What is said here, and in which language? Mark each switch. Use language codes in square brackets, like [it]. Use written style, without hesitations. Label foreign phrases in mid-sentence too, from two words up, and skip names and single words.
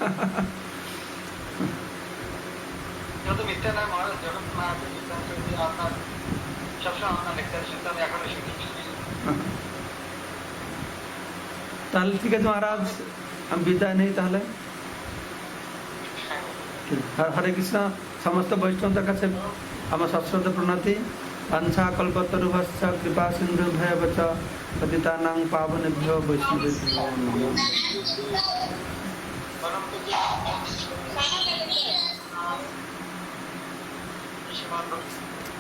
[bn] মিথ্যা নয় মহারাজ, যখন আপনার সবসময় আপনার লেকচার শুনতে আমি এখনো শিখেছি। তাহলে ঠিক আছে মহারাজ, আমি বিদায় নেই তাহলে। হরে কৃষ্ণ। সমস্ত বৈষ্ণবদের কাছে আমার সশ্রদ্ধ প্রণতি। [sa] বাঞ্ছা কল্পতরুভ্যশ্চ কৃপা সিন্ধুভ্যেব চ পতিতানাং পাবনেভ্যো বৈষ্ণবেভ্যো নমঃ।